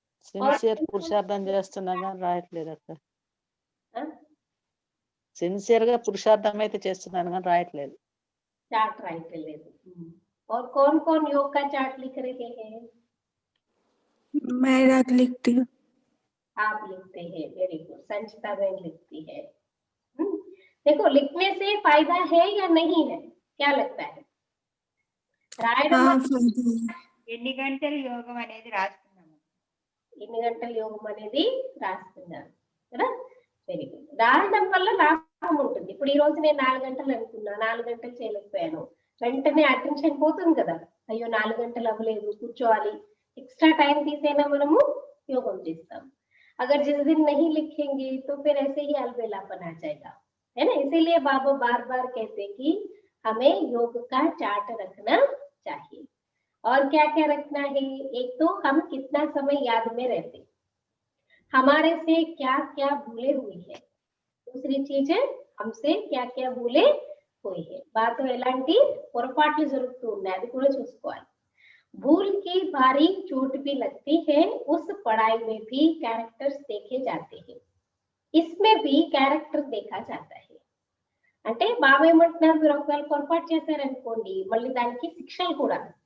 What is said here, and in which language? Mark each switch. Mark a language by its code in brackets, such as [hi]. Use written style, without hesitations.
[te] Sincere పురుషార్థం చేస్తున్నా కానీ రాయట్లేదు అక్క. సిన్సియర్ గా పురుషార్థం అయితే చేస్తున్నాను కానీ రాయట్లేదు, చార్ట్ రాయట్లేదు. [hi] और कौन कौन योग का चार्ट लिख रहे हैं? मैं रात लिखती हूँ. आप लिखते हैं, वेरी गुड. संचिता बहन लिखती है. देखो लिखने से फायदा है या नहीं है, क्या लगता है? [te] రాయడం ఎన్ని గంటలు యోగం అనేది రాస్తున్నాము, ఎన్ని గంటల యోగం అనేది రాస్తున్నారు కదా. Very good. రాయడం వల్ల లాభం ఉంటుంది. ఇప్పుడు ఈ రోజు నేను 4 గంటలు అనుకున్నా, 4 గంటలు చేయలేకపోయాను, వెంటనే అటెన్షన్ పోతుంది కదా. అయ్యో 4 గంటలు అవ్వలేదు, కూర్చోవాలి. [en] extra time [te] తీసేనా మనము యోగం చేస్తాం. [hi] अगर जिस दिन नहीं लिखेंगे तो फिर ऐसे ही अलबेलापन आ जाएगा, है ना. इसीलिए बाबा बार बार कहते कि हमें योग का चार्ट रखना चाहिए. और क्या क्या रखना है? एक तो हम कितना समय याद में रहते, हमारे से क्या क्या भूले हुई है. दूसरी चीज है हमसे क्या क्या भूले हुई है. बात [te] ఎలాంటి పొరపాట్లు జరుగుతూ ఉన్నాయి అది కూడా చూసుకోవాలి. [hi] भूल की भारी चोट भी लगती है, उस पढ़ाई में भी कैरेक्टर्स देखे जाते हैं, इसमें भी कैरेक्टर देखा जाता है. [te] అంటే బాబా ఏమంటున్నారు, మీరు ఒకవేళ పొరపాటు చేశారనుకోండి మళ్ళీ దానికి శిక్షలు కూడా.